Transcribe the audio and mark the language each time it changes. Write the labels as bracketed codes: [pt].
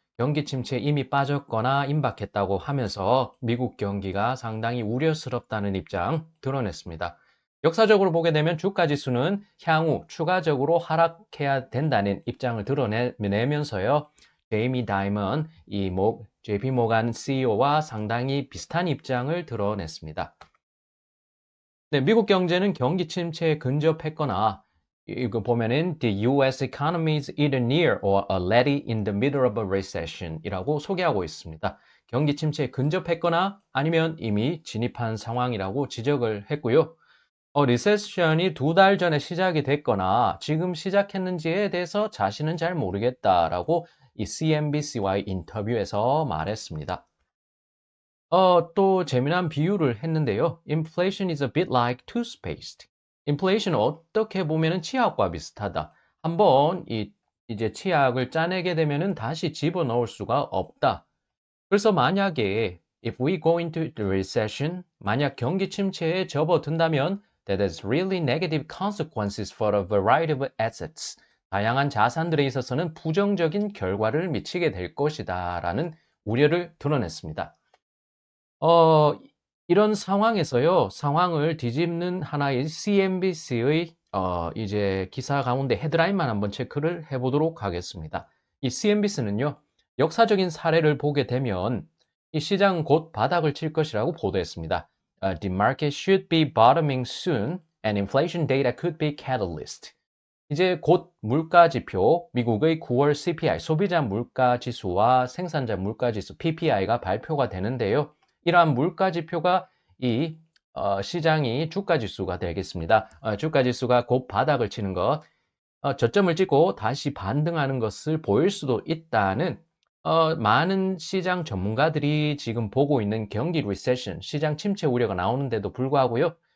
[ko] 경기 침체에 이미 빠졌거나 임박했다고 하면서 미국 경기가 상당히 우려스럽다는 입장 드러냈습니다. 역사적으로 보게 되면 주가 지수는 향후 추가적으로 하락해야 된다는 입장을 드러내면서요. 제이미 다이먼, JP 모간 CEO와 상당히 비슷한 입장을 드러냈습니다. 네, 미국 경제는 경기 침체에 근접했거나 이거 보면은 [en] the US economy is either near or already in the middle of a recession [ko] 이라고 소개하고 있습니다. 경기 침체에 근접했거나 아니면 이미 진입한 상황이라고 지적을 했고요. 리세션이 2달 전에 시작이 됐거나 지금 시작했는지에 대해서 자신은 잘 모르겠다라고 이 CNBC와의 인터뷰에서 말했습니다. 또 재미난 비유를 했는데요. [en] Inflation is a bit like toothpaste. [ko] 인플레이션은 어떻게 보면은 치약과 비슷하다. 한번 이제 치약을 짜내게 되면은 다시 집어넣을 수가 없다. 그래서 만약에 [en] if we go into the recession, [ko] 만약 경기 침체에 접어든다면 [en] that has really negative consequences for a variety of assets. [ko] 다양한 자산들에 있어서는 부정적인 결과를 미치게 될 것이다라는 우려를 드러냈습니다. 어, 이런 상황에서요, 상황을 뒤집는 하나의 CNBC의 이제 기사 가운데 헤드라인만 한번 체크를 해보도록 하겠습니다. 이 CNBC는요, 역사적인 사례를 보게 되면 이 시장은 곧 바닥을 칠 것이라고 보도했습니다. [en] The market should be bottoming soon and inflation data could be catalyst. [ko] 이제 곧 물가 지표, 미국의 9월 CPI, 소비자 물가 지수와 생산자 물가 지수, PPI가 발표가 되는데요. 이러한 물가 지표가 시장이 주가 지수가 되겠습니다. 주가 지수가 곧 바닥을 치는 것, 저점을 찍고 다시 반등하는 것을 보일 수도 있다는 많은 시장 전문가들이 지금 보고 있는 경기 리세션, 시장 침체 우려가 나오는데도 불구하고요.